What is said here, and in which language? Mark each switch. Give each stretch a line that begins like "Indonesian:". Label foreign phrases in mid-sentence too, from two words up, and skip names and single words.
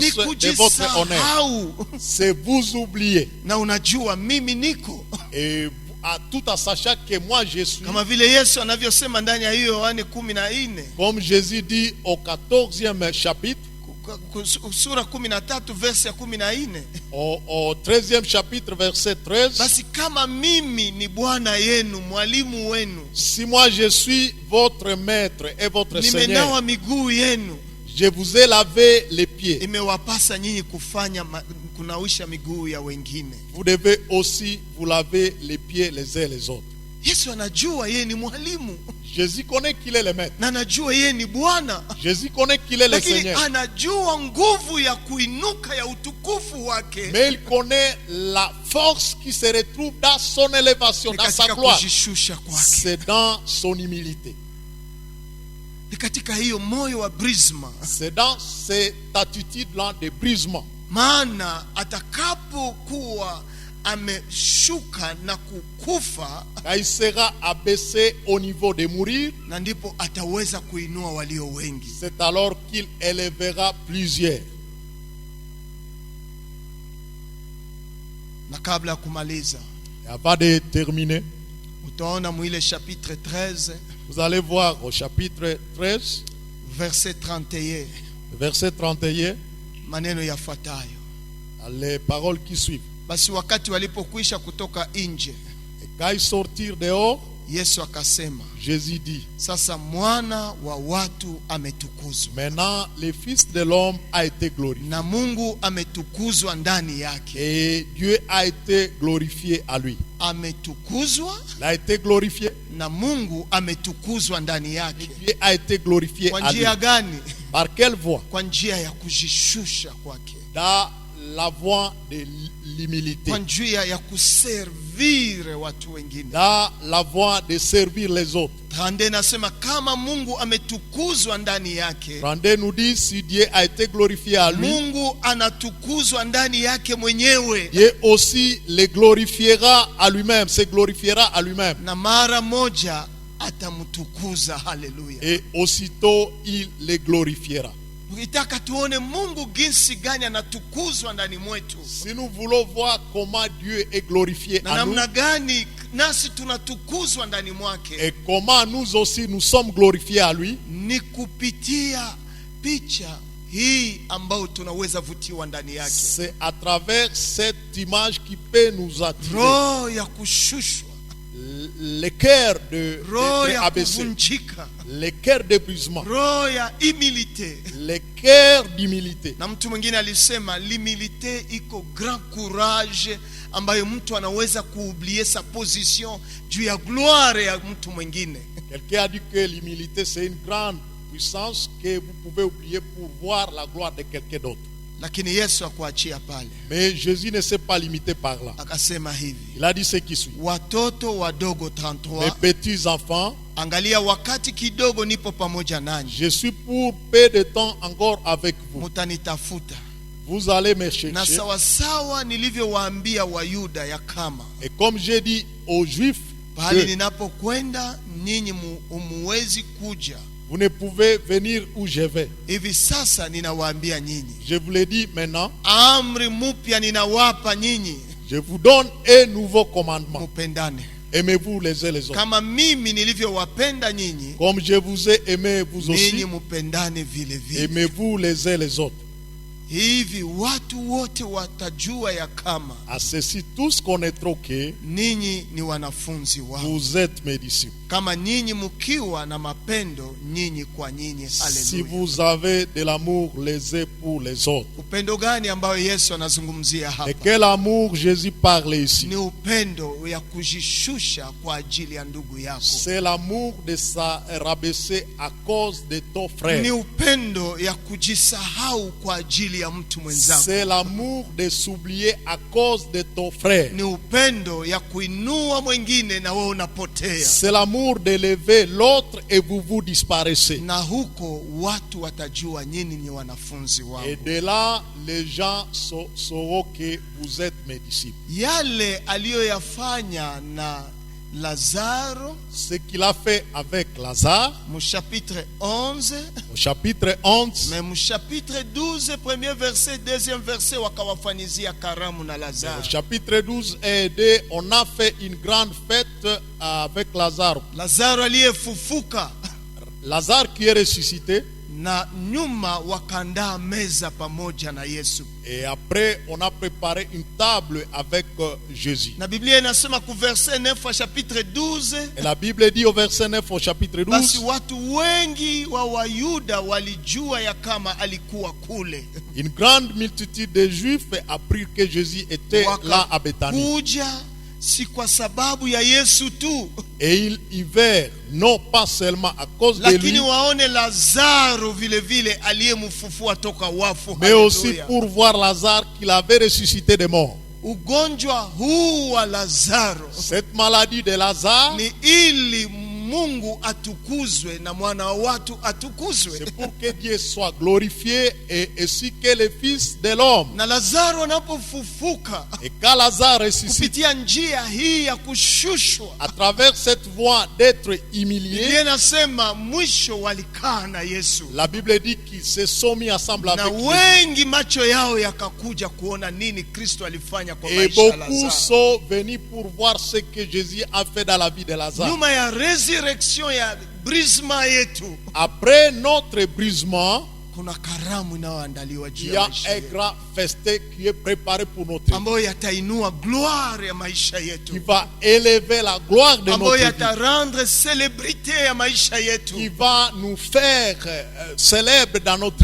Swahili: Ni
French: de votre honneur.
Swahili: kujisahau
French: C'est vous oublier.
Swahili: na unajua mimi niko
French: Et tout en sachant que moi je suis,
Swahili: kama vile Yesu anavyosema ndani ya hiyo Yohane 14
French: comme Jésus dit au 14e chapitre,
Swahili: sura 13 verse ya 14,
French: au 13e chapitre verset 13,
Swahili: basi kama mimi ni Bwana yenu mwalimu wenu,
French: si moi je suis votre maître et votre Seigneur,
Swahili: nimenawa miguu yenu,
French: je vous ai lavé les pieds,
Swahili: imewapasa nyinyi kunawisha miguu ya wengine.
French: vous devez aussi vous laver les pieds les uns les autres.
Swahili: Yesu anajua yeye ni mwalimu,
French: Jésus connaît qu'il est le maître.
Swahili: na anajua yeye ni Bwana,
French: Jésus connaît qu'il est le
Swahili: lakini
French: Seigneur.
Swahili: anajua nguvu ya kuinuka ya utukufu wake
French: Mais il connaît la force qui se retrouve dans son élévation,
Swahili: ni
French: dans sa
Swahili: katika
French: gloire.
Swahili: kujishusha kwake,
French: C'est dans son humilité.
Swahili: ni katika hiyo moyo wa brisma.
French: C'est dans cette attitude-là de brisement.
Swahili: Maana atakapokuwa ameshuka na kukufa,
French: quand il sera abaissé au niveau de mourir,
Swahili: na ndipo ataweza kuinua walio wengi.
French: c'est alors qu'il élèvera plusieurs.
Swahili: Na kabla ya kumaliza,
French: Et avant de terminer,
Swahili: utaona mwile chapitre 13
French: vous allez voir au chapitre 13, verset 31 verset 31,
Swahili: maneno yafuatayo:
French: les paroles qui suivent.
Swahili: basi wakati walipokwisha kutoka nje,
French: Et quand ils sortirent dehors,
Swahili: Yesu akasema,
French: Jésus dit,
Swahili: sasa mwana wa watu ametukuzwa
French: maintenant le Fils de l'homme a été glorifié.
Swahili: na Mungu ametukuzwa ndani yake.
French: Et Dieu a été glorifié à lui.
Swahili: Ametukuzwa
French: Il a été glorifié.
Swahili: na Mungu ametukuzwa ndani yake.
French: Dieu a été glorifié
Swahili: Kwa
French: à lui.
Swahili: njia gani?
French: Par quelle voie?
Swahili: Kwa njia ya kujishusha kwake,
French: Dans la voie de l'humilité.
Swahili: kwa njia ya kuservire watu wengine.
French: Dans la voie de servir les autres.
Swahili: Rande nasema kama Mungu ametukuzwa ndani yake,
French: Rendez nous dit, si Dieu a été glorifié à lui,
Swahili: Mungu anatukuzwa ndani yake mwenyewe,
French: Dieu aussi le glorifiera à lui-même, se glorifiera à lui-même.
Swahili: na mara moja atamtukuza. Haleluya!
French: Et aussitôt, il le glorifiera.
Swahili: Ukitaka tuone Mungu jinsi gani anatukuzwa ndani mwetu,
French: Si nous voulons voir comment Dieu est glorifié
Swahili: na
French: à nous,
Swahili: namna gani nasi tunatukuzwa ndani mwake,
French: et comment nous aussi nous sommes glorifiés à lui,
Swahili: ni kupitia picha hii ambayo tunaweza vutiwa ndani yake.
French: c'est à travers cette image qui peut nous attirer.
Swahili: Roho ya kushushwa,
French: Le cœur de
Swahili: roho ya
French: abaissé,
Swahili: kuvunjika,
French: le cœur d'épuisement,
Swahili: roho ya humilite.
French: le cœur d'humilité.
Swahili: Na mtu mwingine alisema l'humilité iko
French: grand courage
Swahili: ambayo mtu anaweza kuoublier
French: sa position
Swahili: juu ya gloire ya mtu mwingine.
French: Quelqu'un a dit que l'humilité c'est une grande puissance que vous pouvez oublier pour voir la gloire de quelqu'un d'autre.
Swahili: Lakini Yesu akuachia pale,
French: Mais Jésus ne s'est pas limité par là.
Swahili: akasema hivi:
French: Il a dit ce qui suit.
Swahili: watoto wadogo
French: Mes 33, petits enfants,
Swahili: angalia wakati kidogo nipo pamoja nanyi,
French: je suis pour peu de temps encore avec vous.
Swahili: mutanitafuta.
French: Vous allez me
Swahili: Na
French: chercher.
Swahili: sawasawa nilivyowaambia Wayuda ya kama
French: Et comme j'ai dit aux Juifs,
Swahili: pahali
French: que
Swahili: ninapokwenda nyinyi umuwezi kuja,
French: vous ne pouvez venir où je vais.
Swahili: hivi sasa ninawaambia nyinyi,
French: Je vous le dis maintenant,
Swahili: amri mpya ninawapa nyinyi,
French: je vous donne un nouveau commandement.
Swahili: mupendane
French: Aimez-vous les uns les autres.
Swahili: kama mimi nilivyowapenda nyinyi,
French: Comme je vous ai aimé vous
Swahili: ninyi
French: aussi,
Swahili: mupendane vile vile.
French: aimez-vous les uns les autres.
Swahili: Hivi watu wote watajua ya kama
French: À ceci, tous connaîtront que
Swahili: ninyi ni wanafunzi wangu,
French: vous êtes mes disciples.
Swahili: kama nyinyi mkiwa na mapendo nyinyi kwa nyinyi.
French: Si Haleluya! vous avez de l'amour les uns pour les autres.
Swahili: Upendo gani ambayo Yesu anazungumzia
French: De
Swahili: hapa?
French: quel amour Jésus parle ici?
Swahili: Ni upendo ya kujishusha kwa ajili ya ndugu yako.
French: C'est l'amour de se rabaisser à cause de ton frère.
Swahili: Ni upendo ya kujisahau kwa ajili ya mtu mwenzako.
French: C'est l'amour de s'oublier à cause de ton frère.
Swahili: Ni upendo ya kuinua mwingine na wewe unapotea.
French: C'est l'amour d'élever l'autre et vous vous disparaissez.
Swahili: Na huko watu watajua nyinyi ni wanafunzi
French: Et
Swahili: wangu.
French: de là, les gens sauront que vous êtes mes disciples.
Swahili: Yale aliyoyafanya na Lazaro
French: Ce qu'il a fait avec Lazare,
Swahili: mchapitre 11,
French: au chapitre 11, mais mchapitre 12 premier verset deuxième verset
Swahili: wakawafanyizia karamu na
French: au Lazaro. chapitre 12 et 2, on a fait une grande fête avec Lazare.
Swahili: Lazaro aliyefufuka,
French: Lazare qui est ressuscité.
Swahili: na nyuma wakaandaa meza pamoja na Yesu.
French: Et après, on a préparé une table avec Jésus.
Swahili: Na Biblia inasema ku verset 9 wa chapitre 12,
French: Et la Bible dit au verset 9 au chapitre
Swahili: basi 12, watu wengi wa Wayuda walijua ya kama alikuwa kule,
French: une grande multitude de Juifs apprit que Jésus était là à Bethanie.
Swahili: wakakuja si kwa sababu ya Yesu tu,
French: Et ils y vinrent, non pas seulement à cause de
Swahili: lakini
French: lui,
Swahili: waone Lazaro vile vile aliyemfufua toka wafu.
French: mais aussi Haleluya. pour voir Lazare qu'il avait ressuscité des morts.
Swahili: Ugonjwa huu wa Lazaro
French: Cette maladie de Lazare,
Swahili: ni ili Mungu atukuzwe na mwana wa watu atukuzwe.
French: C'est pour que Dieu soit glorifié et ainsi que le Fils de l'homme.
Swahili: Na Lazaro anapofufuka,
French: Et quand Lazare ressuscite,
Swahili: kupitia njia hii ya kushushwa,
French: à travers cette voie d'être humilié,
Swahili: Biblia inasema mwisho walikaa na Yesu.
French: la Bible dit qu'ils se sont mis ensemble
Swahili: Na
French: avec lui.
Swahili: wengi macho yao yakakuja kuona nini Kristo alifanya kwa
French: Et
Swahili: maisha ya
French: beaucoup Lazaro. sont venus pour voir ce que Jésus a fait dans la vie de Lazare.
Swahili: Nyuma ya resurrection ya brisma yetu,
French: Après notre brisement,
Swahili: kuna karamu inayoandaliwa juu
French: il y
Swahili: ya
French: a
Swahili: maisha
French: un
Swahili: yetu,
French: grand festin qui est préparé pour notre vie,
Swahili: ambayo yatainua gloire ya maisha
French: qui
Swahili: yetu,
French: va élever la gloire de
Swahili: ambayo
French: notre vie,
Swahili: yatarendre celebrité ya maisha yetu,
French: qui va nous faire célèbres dans notre vie.